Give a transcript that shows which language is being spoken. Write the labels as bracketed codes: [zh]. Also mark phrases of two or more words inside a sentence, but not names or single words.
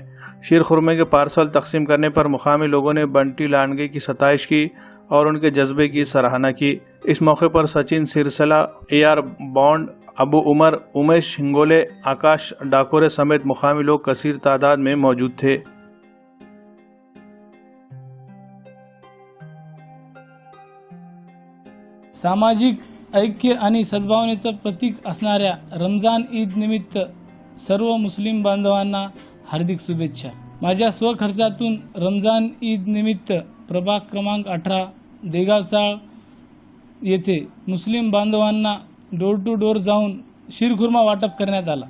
[ur] شیر خورمے کے پارسل تقسیم کرنے پر مقامی لوگوں نے بنٹی لانڈگے کی ستائش کی اور ان کے جذبے کی سراہنا کی۔ اس موقع پر سچن سرسلا، AR بانڈ، ابو عمر، امیش ہنگولے، آکاش ڈاکورے سمیت مقامی لوگ کثیر تعداد میں موجود تھے۔ [mr] सामाजिक ऐक्य आणि सद्भावनेचं प्रतीक असणाऱ्या रमजान ईद निमित्त सर्व मुस्लिम बांधवांना हार्दिक शुभेच्छा। माझ्या स्वखर्चातून रमजान ईद निमित्त प्रभाग क्रमांक 18 देगावचाळ येथे मुस्लिम बांधवांना [en] door to door [mr] जाऊन शीरखुर्मा वाटप करण्यात आला।